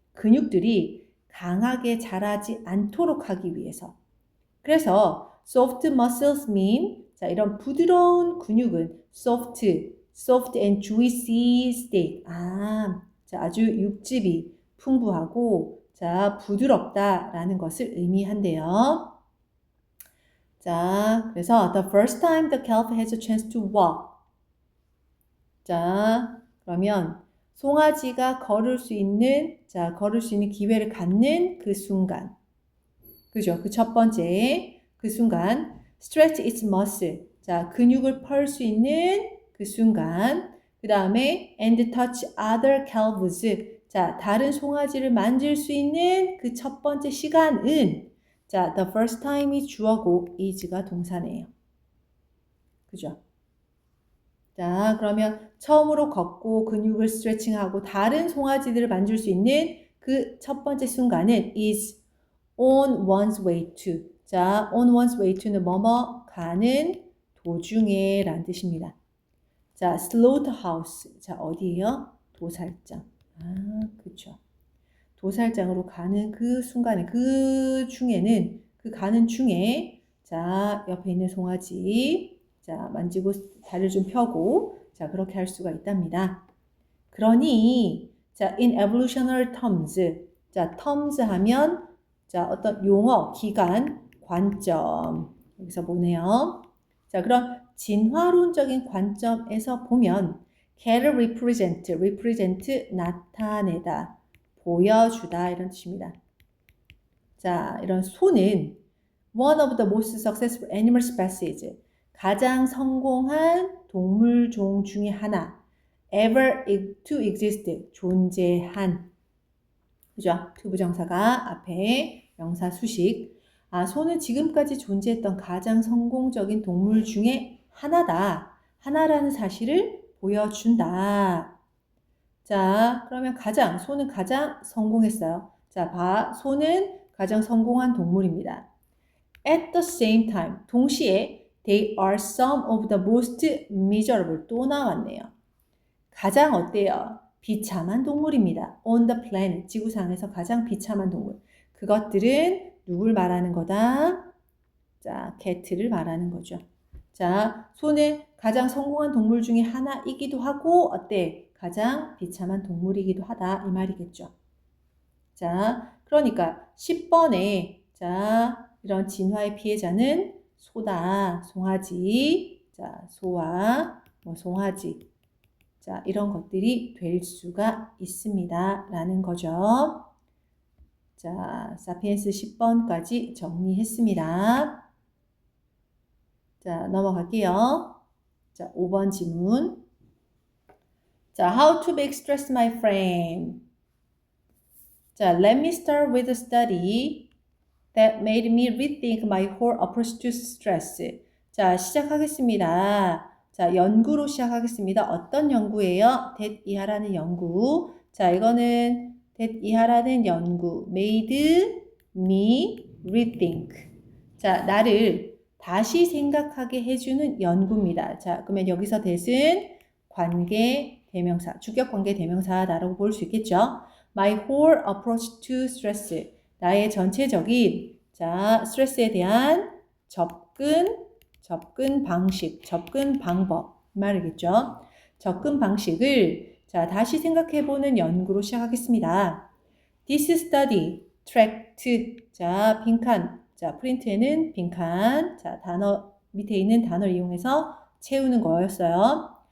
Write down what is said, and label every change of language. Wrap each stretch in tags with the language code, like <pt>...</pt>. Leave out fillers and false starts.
<ko>근육들이 강하게 자라지 않도록 하기 위해서. 그래서</ko> <en>soft muscles mean</en> <ko>자, 이런 부드러운 근육은</ko> <en>soft and juicy steak.</en> <ko>자, 아주 육즙이 풍부하고 자, 부드럽다라는 것을 의미한대요. 자, 그래서</ko> <en>the first time the calf has a chance to walk.</en> <ko>자, 그러면 송아지가 걸을 수 있는 기회를 갖는 그 순간. 그죠? 그 첫 번째 그 순간</ko> <en>stretch its muscle.</en> <ko>자, 근육을 펼 수 있는 그 순간. 그 다음에</ko> <en>and touch other calves.</en> <ko>자, 다른 송아지를 만질 수 있는 그 첫 번째 시간은 자,</ko> <en>the first time</en> <ko>이 주어고 is가 동사네요. 그죠? 자, 그러면 처음으로 걷고 근육을 스트레칭하고 다른 송아지들을 만질 수 있는 그 첫 번째 순간은</ko> <en>is on one's way to.</en> <ko>자, on one's way to는 뭐뭐 가는 도중에 라는 뜻입니다. 자, slaughterhouse. 자, 어디예요? 도살장. 그쵸. 도살장으로 가는 그 순간에, 그 가는 중에, 자, 옆에 있는 송아지, 자, 만지고 다리를 좀 펴고, 자, 그렇게 할 수가 있답니다. 그러니, 자,</ko> <en>in evolutionary terms.</en> <ko>자, terms 하면, 자, 어떤 용어, 기간, 관점. 여기서 보네요. 자, 그럼 진화론적인 관점에서 보면 cat을 represent 나타내다, 보여주다 이런 뜻입니다. 자, 이런 소는</ko> <en>one of the most successful animal species,</en> <ko>가장 성공한 동물종 중에 하나,</ko> <en>ever to exist,</en> <ko>존재한. 그죠? 투부정사가 앞에 명사 수식. 소는 지금까지 존재했던 가장 성공적인 동물 중에 하나다. 하나라는 사실을 보여준다. 자, 그러면 소는 가장 성공했어요. 자, 소는 가장 성공한 동물입니다.</ko> <en>At the same time,</en> <ko>동시에</ko> <en>they are some of the most miserable.</en> <ko>또 나왔네요. 가장 어때요? 비참한 동물입니다.</ko> <en>On the planet,</en> <ko>지구상에서 가장 비참한 동물. 그것들은 누굴 말하는 거다? 자, cat를 말하는 거죠. 자, 소는 가장 성공한 동물 중에 하나이기도 하고 어때? 가장 비참한 동물이기도 하다 이 말이겠죠. 자, 그러니까 10번에 자, 이런 진화의 피해자는 소다, 송아지. 자, 소와 송아지. 자, 이런 것들이 될 수가 있습니다. 라는 거죠. 자, 사피엔스 10번까지 정리했습니다. 자, 넘어갈게요. 자, 5번 지문.</ko> <en>자, how to make stress my friend. 자, let me start with a study that made me rethink my whole approach to stress.</en> <ko>자, 시작하겠습니다. 자, 연구로 시작하겠습니다. 어떤 연구예요? that 이하라는 연구. 자, 이거는 that 이하라는 연구.</ko> <en>made me rethink.</en> <ko>자, 나를 다시 생각하게 해주는 연구입니다. 자, 그러면 여기서 that은 관계 대명사, 주격 관계 대명사라고 볼 수 있겠죠?</ko> <en>My whole approach to stress.</en> <ko>나의 전체적인 자 스트레스에 대한 접근 방식, 접근 방법 이 말이겠죠. 접근 방식을 자 다시 생각해보는 연구로 시작하겠습니다.</ko> <en>This study tracked</en> <ko>자 빈칸 자 프린트에는 빈칸 자 단어 밑에 있는 단어를 이용해서 채우는 거였어요.</ko>